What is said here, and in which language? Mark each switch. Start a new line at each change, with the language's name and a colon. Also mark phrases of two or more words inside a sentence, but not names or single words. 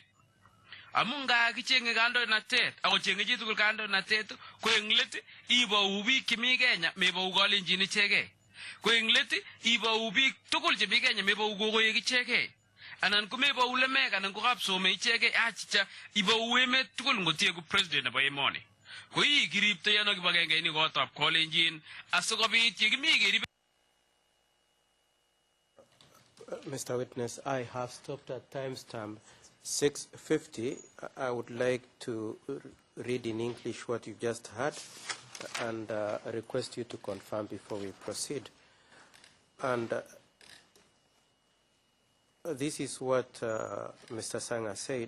Kalenjin: amu nga kichenge kandoinatet ako chenge chi tugul kandoinatet ko eng let ibou biik chemi Kenya mebou golenjin ichegei ko eng let ibou biik tugul chemi Kenya mebou gogoek ichegei anan ko mebou lemek anan ko kapsome ichegei achicha ibou emet tugul ngotie ku president nebo emoni ko yi kiripto yano kibagenge ini kotab golenjin asikobit yekimi kerib.
English: Mr. Witness, I have stopped at timestamp 6:50. I would like to read in English what you just heard and request you to confirm before we proceed. And this is what Mr. Sanga said.